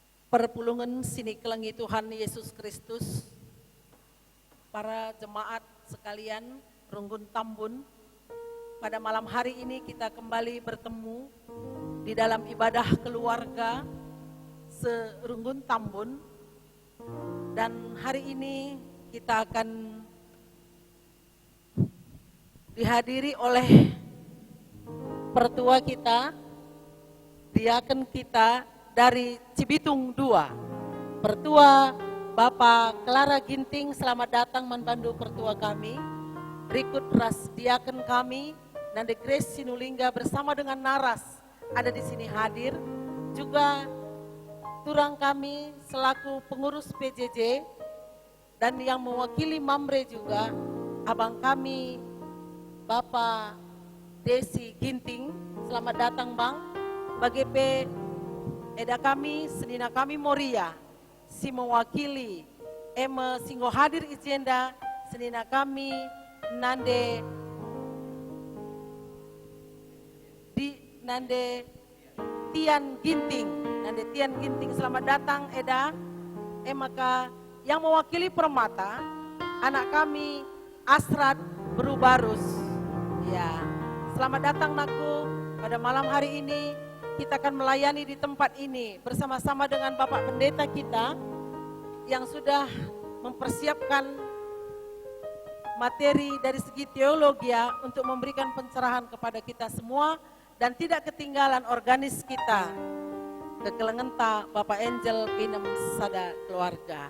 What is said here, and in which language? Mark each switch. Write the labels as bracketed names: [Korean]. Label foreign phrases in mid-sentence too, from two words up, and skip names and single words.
[Batak Karo] Perpulungan sini kelengi Tuhan Yesus Kristus, [Indonesian] para jemaat sekalian, Runggun Tambun, pada malam hari ini kita kembali bertemu di dalam ibadah keluarga Serunggun Tambun, dan hari ini kita akan dihadiri oleh pertua kita, diaken kita dari Cibitung 2, Pertua Bapak Clara Ginting. Selamat datang membantu pertua kami. Berikut ras diaken kami Nande Grace Sinulingga bersama dengan Naras ada di sini hadir. Juga turang kami selaku pengurus PJJ dan yang mewakili Mamre juga abang kami Bapak Desi Ginting. Selamat datang Bang. [Batak Karo] Bagi Eda kami, senina kami Moria, si mewakili Eme Singgo hadir izenda, senina kami Nande Tian Ginting, [Indonesian] selamat datang Eda. Maka yang mewakili Permata, anak kami Asrat Berubarus. Ya, selamat datang Naku pada malam hari ini. Kita akan melayani di tempat ini bersama-sama dengan Bapak Pendeta kita yang sudah mempersiapkan materi dari segi teologi untuk memberikan pencerahan kepada kita semua, dan tidak ketinggalan organis kita, Kekelengenta Bapak Angel Pinem Sada Keluarga.